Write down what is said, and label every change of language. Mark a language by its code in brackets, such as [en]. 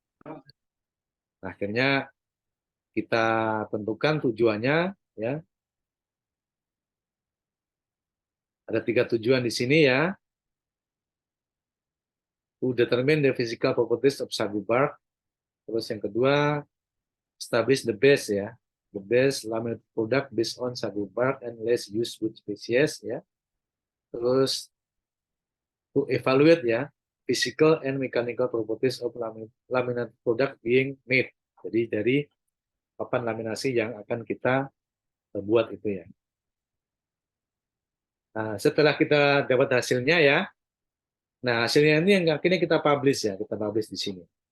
[id] Nah, akhirnya kita tentukan tujuannya ya. Ada 3 tujuan di sini ya. [en] To determine the physical properties of sagu bark. [id] Terus yang kedua, [en] establish the best ya. The best laminated product based on sagu bark and less used wood species ya. Terus to evaluate ya physical and mechanical properties of laminated product being made. [id] Jadi dari papan laminasi yang akan kita buat itu ya. Nah, setelah kita dapat hasilnya ya, nah hasilnya ini yang akhirnya kita publish ya, kita publish di sini.